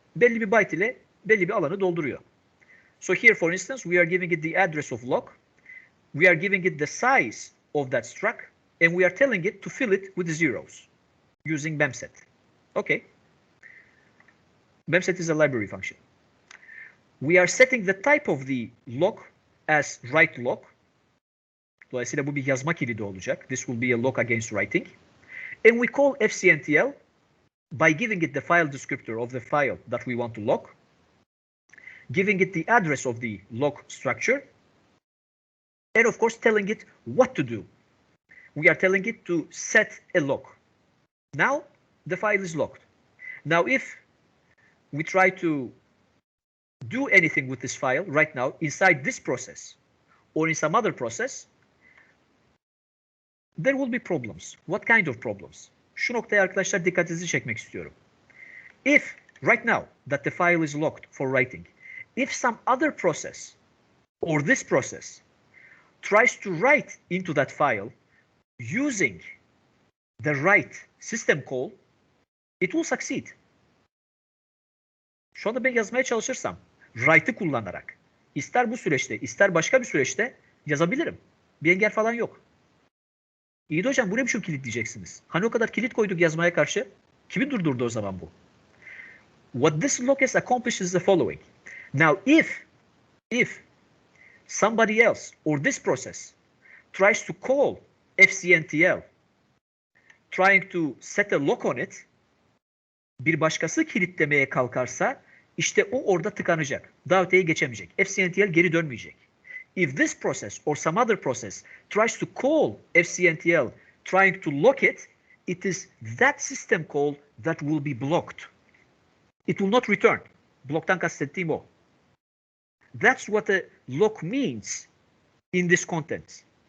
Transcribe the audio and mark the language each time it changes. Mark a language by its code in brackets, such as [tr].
[tr] Belli bir byte ile belli bir alanı dolduruyor. [en] So here, for instance, we are giving it the address of lock. We are giving it the size of that struct, and we are telling it to fill it with zeros using memset. Okay. Memset is a library function. We are setting the type of the lock as write lock. [tr] Dolayısıyla bu bir yazma kilidi olacak. [en] This will be a lock against writing. And we call fcntl by giving it the file descriptor of the file that we want to lock, giving it the address of the lock structure, and of course telling it what to do. We are telling it to set a lock. Now the file is locked. Now if we try to do anything with this file right now inside this process or in some other process, there will be problems. What kind of problems? [tr] Şu noktaya arkadaşlar dikkatinizi çekmek istiyorum. [en] If right now that the file is locked for writing, if some other process or this process tries to write into that file using the write system call, it will succeed. [tr] Şu anda ben yazmaya çalışırsam write'ı kullanarak ister bu süreçte ister başka bir süreçte yazabilirim. Bir engel falan yok. İyi de hocam bu ne biçim kilit diyeceksiniz. Hani o kadar kilit koyduk yazmaya karşı. Kimi durdurdu o zaman bu? [en] What this lock has accomplished is the following. Now if somebody else or this process tries to call fcntl trying to set a lock on it, [tr] bir başkası kilitlemeye kalkarsa işte o orada tıkanacak. Daha öteye geçemeyecek. fcntl geri dönmeyecek. [en] If this process or some other process tries to call fcntl trying to lock it, it is that system call that will be blocked. It will not return. [tr] Blocktan kastettiğim o. [en] That's what a lock means in this context.